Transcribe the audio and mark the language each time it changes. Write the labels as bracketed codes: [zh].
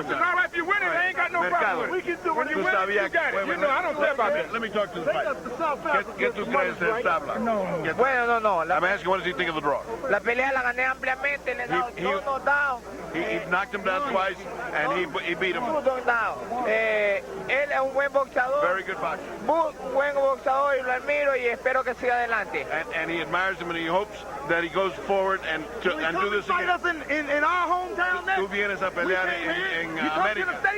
[en] It's all right if you win it. I ain't got no problem. When you win it, you got it. I don't care about that. Let me talk to the fight. Get tus crees de tabla. [es] Bueno, no. [en] I'm asking, what does he think of the draw? [es] La pelea la gané ampliamente. Le he dado 2 knockdowns. [en] He knocked him down twice, and he beat him. [es] Él es un buen boxeador. [en] Very good boxer. [es] Buen boxeador y lo admiro y espero que siga adelante. [en] And he admires him, and he hopes that he goes forward and do this again. In our hometown next. [es] Tú vienes a pelear en América.